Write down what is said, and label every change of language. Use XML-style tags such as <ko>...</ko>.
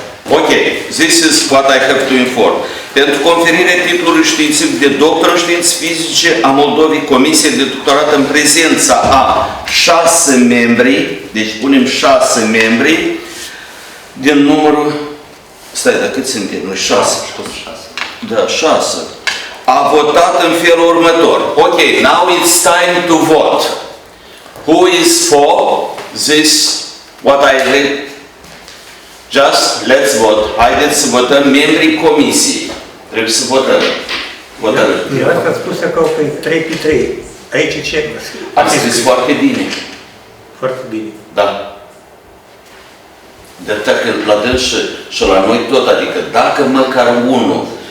<en>Okay, this is what I have to inform.</en> <ro>Pentru conferirea titlului științific de doctor în științe fizice a Moldovei, Comisia de doctorat în prezența a 6 membri, deci punem 6 membri, din numărul, stai, dar cât suntem noi? 6. Da, 6. A votat în felul următor.</ro> <en>Ok, now it's time to vote. Who is for this, what I read? Just, let's vote.</en> <ro>Haideți să votăm membrii comisiei. Trebuie să votăm. Votăm. Eu ați spus acolo că e 3 pe 3. Aici ce? Ați scris foarte bine. Foarte bine. Da. De dacă la dâns și la noi tot, adică dacă măcar unul.</ro>